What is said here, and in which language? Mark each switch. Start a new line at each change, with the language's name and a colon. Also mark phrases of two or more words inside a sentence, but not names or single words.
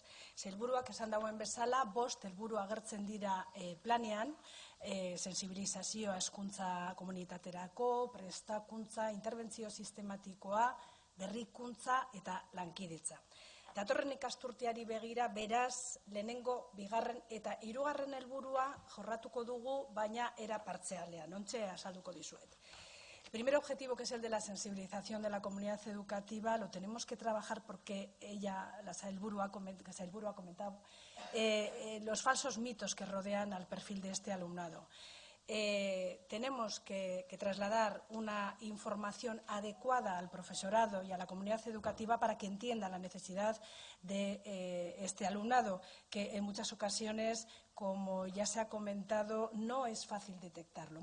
Basque: Sailburuak esan dagoen bezala, 5 helburu agertzen dira planean, sensibilizazioa hezkuntza komunitaterako, prestakuntza, interbentzio sistematikoa, berrikuntza eta lankidetza. Datorren ikasturteari begira, beraz, lehenengo, bigarren eta 3. helburua jorratuko dugu, baina era partzialean, ontxe azalduko dizuet.
Spanish: El primer objetivo, que es el de la sensibilización de la comunidad educativa, lo tenemos que trabajar porque la sailburu ha comentado los falsos mitos que rodean al perfil de este alumnado. tenemos que trasladar una información adecuada al profesorado y a la comunidad educativa para que entienda la necesidad de este alumnado, que en muchas ocasiones, como ya se ha comentado, no es fácil detectarlo.